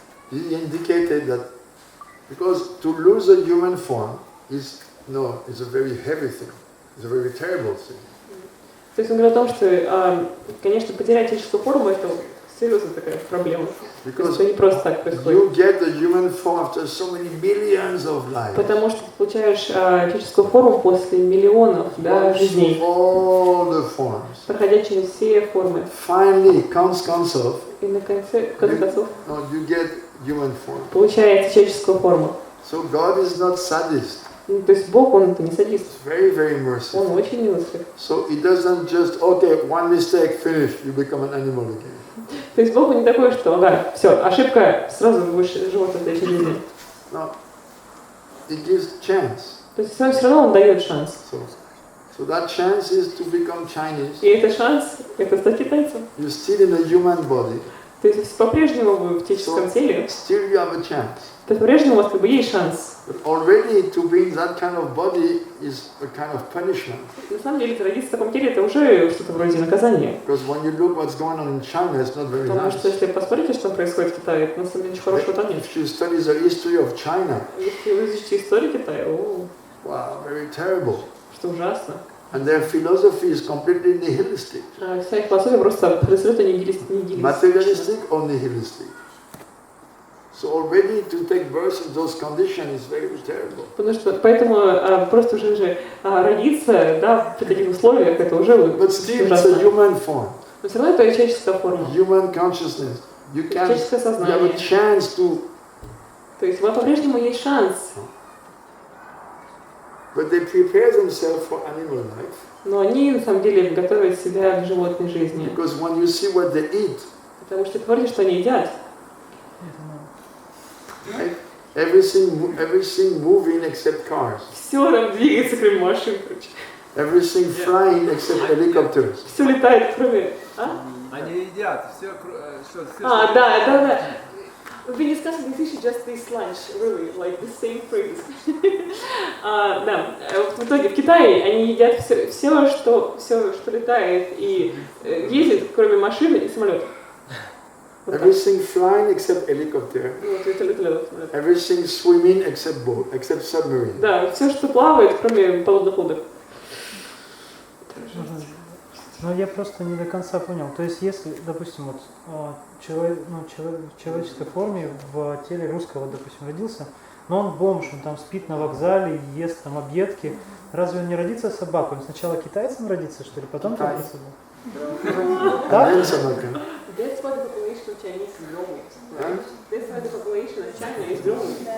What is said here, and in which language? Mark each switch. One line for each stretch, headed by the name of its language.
English: He indicated that because to lose a human form is a very heavy thing. It's a very terrible thing.
Russian: То есть он говорит о том, что, конечно, потерять человеческую форму — это серьезная такая проблема.
English: Because
Russian: это не просто так происходит.
English: you get the human form after so many millions of lives.
Russian: Потому что ты получаешь человеческую форму после миллионов жизней,
English: All the forms.
Russian: проходя через все формы.
English: Finally,
Russian: концов, И на конце концов
English: you get human form.
Russian: получается человеческую форму.
English: So God is not sadist.
Russian: То есть Бог, он это не садист.
English: Very, very merciful.
Russian: Он очень милостлив.
English: So it doesn't just, okay, one mistake, finish, you become an animal again.
Russian: То есть Бог не такой, что, все, ошибка, сразу будешь животным в следующей жизни.
English: No, it gives chance.
Russian: То есть все равно он дает шанс.
English: So that chance is to become Chinese.
Russian: И это шанс, это стать китайцем.
English: You're still in a human body.
Russian: То есть по-прежнему вы в человеческом теле.
English: Still you have a chance.
Russian: То по-прежнему у вас есть шанс.
English: But already to be in that kind of body is a kind of punishment.
Russian: На самом деле, родиться в таком теле — это уже что-то вроде наказания.
English: Because when you look what's going on in China, it's not very
Russian: Потому
English: nice.
Russian: что если посмотрите, что происходит в Китае, это на самом деле ничего хорошего там нет.
English: If you study the history of China,
Russian: Если вы изучите историю Китая,
English: wow, very terrible.
Russian: что ужасно.
English: And their philosophy is completely nihilistic.
Russian: Вся их философия просто абсолютно нигилистическая.
English: Materialistic or nihilistic. So already to take birth in those conditions is very terrible.
Russian: Потому что поэтому просто уже родиться, в таких условиях, это уже
English: But still it's a human form.
Russian: Но все равно это человеческая форма.
English: Human consciousness. You can
Russian: Человеческое
English: you
Russian: сознание.
English: have a chance to.
Russian: То есть у вас по-прежнему есть шанс.
English: But they prepare themselves for animal life.
Russian: Но они на самом деле готовят себя к животной жизни.
English: Because when you see what they eat,
Russian: Потому что говорите, что они едят.
English: right? Everything moving except cars.
Russian: Все там двигается, кроме машин, короче.
English: Everything flying except helicopters.
Russian: Все летает, кроме... Они едят все, что... Да.
English: We've been discussing this issue just this lunch, really, like the same phrase.
Russian: Да, в итоге в Китае они едят все, что летает и ездит, кроме машины и самолетов.
English: Everything flying except helicopter. Everything swimming except boat, except submarine.
Russian: Да, все, что плавает, кроме подводных лодок. Но я просто не до конца понял. То есть, если, допустим, человек в человеческой форме в теле русского, допустим, родился, но он бомж, он там спит на вокзале, ест там объедки, разве он не родится собакой? Он сначала китайцем родится, что ли, потом родится? Так?
English: That's why the population of Chinese is growing. That's why the population of China is growing.